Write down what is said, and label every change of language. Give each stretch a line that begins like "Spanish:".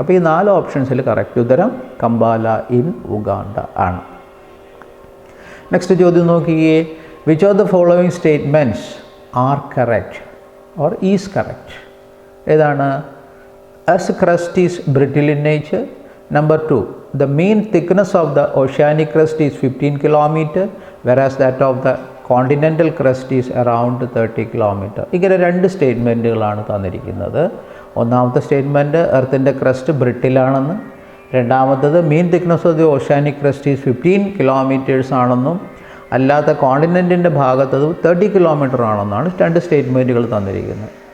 Malayalam: അപ്പോൾ ഈ 4 ഓപ്ഷൻസിൽ കറക്റ്റ് ഉത്തരം കമ്പാല ഇൻ ഉഗാണ്ട ആണ്.
English: next
Malayalam: ചോദ്യം നോക്കിയേ.
English: Which of the following statements are correct or is correct?
Malayalam: ഏതാണ്?
English: Earth crust is brittle in nature. Number 2, the mean thickness of the oceanic crust is 15 km, whereas that of the continental crust is around 30 km.
Malayalam: ഇങ്ങനെ 2 സ്റ്റേറ്റ്മെൻറ്റുകളാണ് തന്നിരിക്കുന്നത്. ഒന്നാമത്തെ statement എർത്തിൻ്റെ crest ബ്രിട്ടിലാണെന്ന്, രണ്ടാമത്തത്
English: mean thickness of the oceanic crust is 15 kilometres
Malayalam: ആണെന്നും, അല്ലാത്ത കോണ്ടിനെൻറ്റിൻ്റെ ഭാഗത്തത് 30 kilometre ആണെന്നാണ് 2 സ്റ്റേറ്റ്മെൻറ്റുകൾ തന്നിരിക്കുന്നത്.